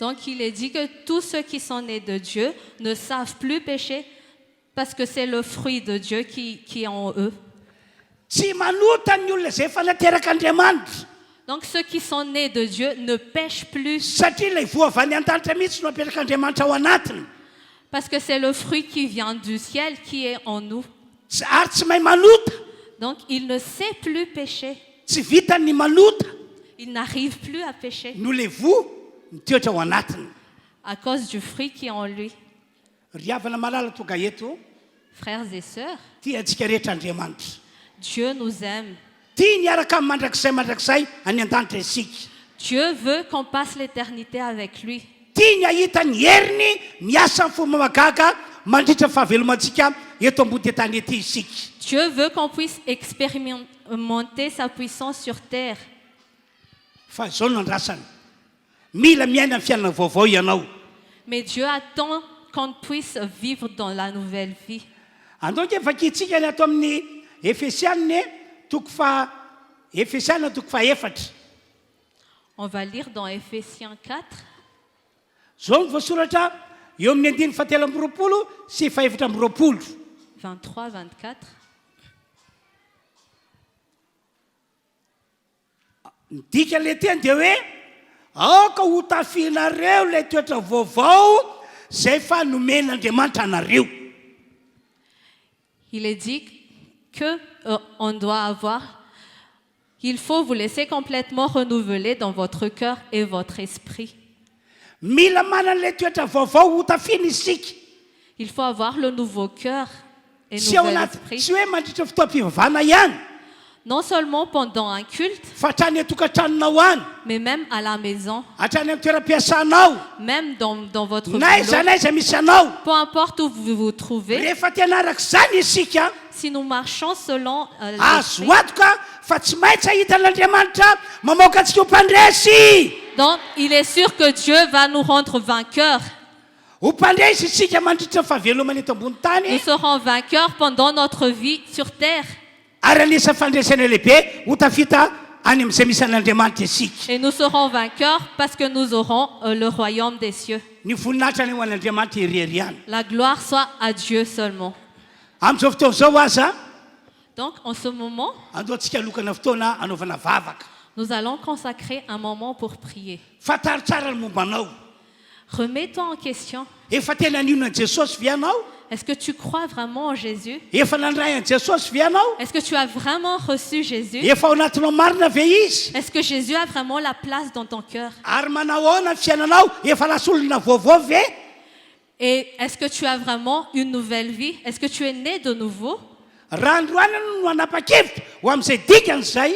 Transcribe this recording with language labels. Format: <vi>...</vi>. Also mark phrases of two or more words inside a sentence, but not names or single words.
<fr>Donc il est dit que tous ceux qui sont nés de Dieu ne savent plus pécher parce que c'est le fruit de Dieu qui est en eux.</fr> <mg>tsy manota ny olona zay efa nateraka Andriamanitra</mg> <fr>Donc ceux qui sont nés de Dieu ne pêchent plus</fr> <mg>satria ilay voa avy any an-danitra mihitsy no apetraka Andriamanitra ao anatiny.</mg> <fr>parce que c'est le fruit qui vient du ciel qui est en nous.</fr> <mg>Ary tsy mahay manota,</mg> <fr>Donc il ne sait plus pécher.</fr> <mg>tsy vitany manota</mg> <fr>Il n'arrive plus à pécher</fr> <mg>no le voa mitoetra ao anatiny.</mg> <fr>à cause du fruit qui est en lui.</fr> <mg>Ry havana malala tonga eto,</mg> <fr>Frères et sœurs,</fr> <mg>tia antsika rehetra Andriamanitra.</mg> <fr>Dieu nous aime.</fr> <mg>Tia niaraka amin'ny mandrakizay any an-danitra isika.</mg> <fr>Dieu veut qu'on passe l'éternité avec lui.</fr> <mg>Tia ny ahita ny heriny miasa ny fomba mahagaga mandritra fahavelomantsika eto ambony tany ety isika.</mg> <fr>Dieu veut qu'on puisse expérimenter sa puissance sur terre.</fr> <mg>Fa zao no andrasany. Mila miaina amin'ny fiainana vaovao ianao.</mg> <fr>Mais Dieu attend qu'on puisse vivre dans la nouvelle vie.</fr> <mg>Andao ke vakitsika ny ato amin'ny Efesianina toko faefatra.</mg> <fr>On va lire dans Ephésiens 4,</fr> <mg>Zao ny voasoratra eo amin'ny 9:7 sy 7:20. 23-24. Ny dikan'ilay teny dia hoe aoka ho tafianareo ilay toetra vaovao zay fa nomen'Andriamanitra anareo.</mg> <fr>Il est dit que on doit avoir, il faut vous laisser complètement renouveler dans votre cœur et votre esprit.</fr> <mg>Mila manana ilay toetra vaovao ho tafiana isika.</mg> <fr>Il faut avoir le nouveau cœur et</fr> <mg>Tsy ao</mg> <fr>nouvel</fr> <mg>anaty</mg> <fr>esprit.</fr> <mg>tsy hoe mandritra fotoam-pivavahana ihany,</mg> <fr>Non seulement pendant un culte,</fr> <mg>fa hatrany atokantranonao any,</mg> <fr>mais même à la maison,</fr> <mg>hatrany amin'ny toeram-piasanao,</mg> <fr>même dans votre</fr> <mg>na aiza</mg> <fr>boulot,</fr> <mg>na aiza misy anao.</mg> <fr>peu importe où vous vous trouvez.</fr> <mg>Rehefa tianaraka izany isika,</mg> <fr>Si nous marchons selon</fr> <mg>azo</mg> <fr>l'esprit,</fr> <mg>antoka fa tsy maintsy ahita n'Andriamanitra mamoaka antsika ho mpandresy.</mg> <fr>donc il est sûr que Dieu va nous rendre vainqueurs.</fr> <mg>Ho mpandresy isika mandritra fahavelomana eto ambony</mg> <fr>Nous</fr> <mg>tany,</mg> <fr>serons vainqueurs pendant notre vie sur terre.</fr> <mg>ary anisa fandresana lehibe ho tafita any amin'izay misy an'Andriamanitra isika.</mg> <fr>Et nous serons vainqueurs parce que nous aurons le royaume des cieux.</fr> <mg>Ny voninahitra ny ho an'Andriamanitra iriariany.</mg> <fr>La gloire soit à Dieu seulement.</fr> <mg>Amin'izao fotoana izao aza,</mg> <fr>Donc en ce moment,</fr> <mg>andaontsika alokana fotoana anaovana vavaka.</mg> <fr>nous allons consacrer un moment pour prier.</fr> <mg>Fantaro tsara ny mombanao.</mg> <fr>Remets-toi en question.</fr> <mg>Efa tena ninona an Jesosy ve ianao?</mg> <fr>Est-ce que tu crois vraiment en Jésus?</fr> <mg>Efa nandray an Jesosy ve ianao?</mg> <fr>Est-ce que tu as vraiment reçu Jésus?</fr> <mg>Efa ao anatinao marina ve izy?</mg> <fr>Est-ce que Jésus a vraiment la place dans ton cœur?</fr> <mg>Ary manao ahoana ny fiainanao? Efa lasa olona vaovao ve?</mg> <fr>Et est-ce que tu as vraiment une nouvelle vie? Est-ce que tu es né de nouveau?</fr> <mg>Raha androany no anapa-kevitra ho amin'izay dikan'izay,</mg>